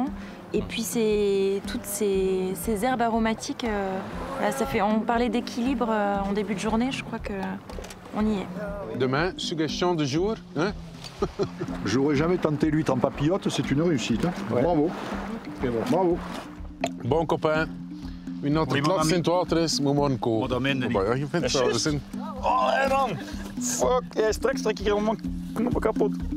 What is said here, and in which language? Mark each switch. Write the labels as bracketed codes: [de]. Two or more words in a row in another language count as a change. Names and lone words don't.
[fr] Et puis toutes ces herbes aromatiques, voilà, ça fait, on parlait d'équilibre en début de journée, je crois qu'on on y est. Demain, suggestion du jour, hein? J'aurais jamais tenté l'huître en papillote, c'est une réussite. Hein. Ouais. Bravo. Bravo. Bon copain, [nl] wie dat het laatste in het water is, moet maar komen. Maar dat meen je niet. Maar ja, je vindt het wel. Dus in... Oh, hé man! Fuck, ja, straks trek ik helemaal knoppen kapot.